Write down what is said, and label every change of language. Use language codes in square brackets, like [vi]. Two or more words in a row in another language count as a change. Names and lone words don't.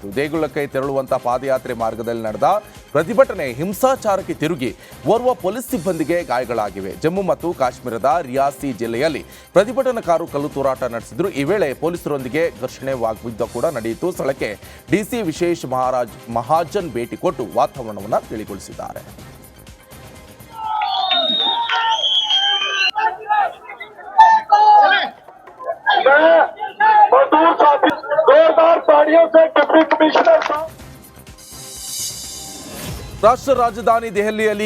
[kn] ದೇಗುಲಕ್ಕೆ ತೆರಳುವಂತಹ ಪಾದಯಾತ್ರೆ ಮಾರ್ಗದಲ್ಲಿ ನಡೆದ ಪ್ರತಿಭಟನೆ ಹಿಂಸಾಚಾರಕ್ಕೆ ತಿರುಗಿ ಓರ್ವ ಪೊಲೀಸ್ ಸಿಬ್ಬಂದಿಗೆ ಗಾಯಗಳಾಗಿವೆ. ಜಮ್ಮು ಮತ್ತು ಕಾಶ್ಮೀರದ ರಿಯಾಸಿ ಜಿಲ್ಲೆಯಲ್ಲಿ ಪ್ರತಿಭಟನಾಕಾರರು ಕಲ್ಲು ತೂರಾಟ ನಡೆಸಿದ್ರು. ಈ ವೇಳೆ ಪೊಲೀಸರೊಂದಿಗೆ ಘರ್ಷಣೆ ವಾಗ್ಯುದ್ಧ ಕೂಡ ನಡೆಯಿತು. ಸ್ಥಳಕ್ಕೆ ಡಿಸಿ ವಿಶೇಷ್ ಮಹಾಜನ್ ಭೇಟಿ ಕೊಟ್ಟು ವಾತಾವರಣವನ್ನು ತಿಳಿಗೊಳಿಸಿದ್ದಾರೆ. [hi] मजदूर साथी जोरदार ताड़ियों से डिप्टी कमिश्नर [kn] ರಾಷ್ಟ್ರ ರಾಜಧಾನಿ ದೆಹಲಿಯಲ್ಲಿ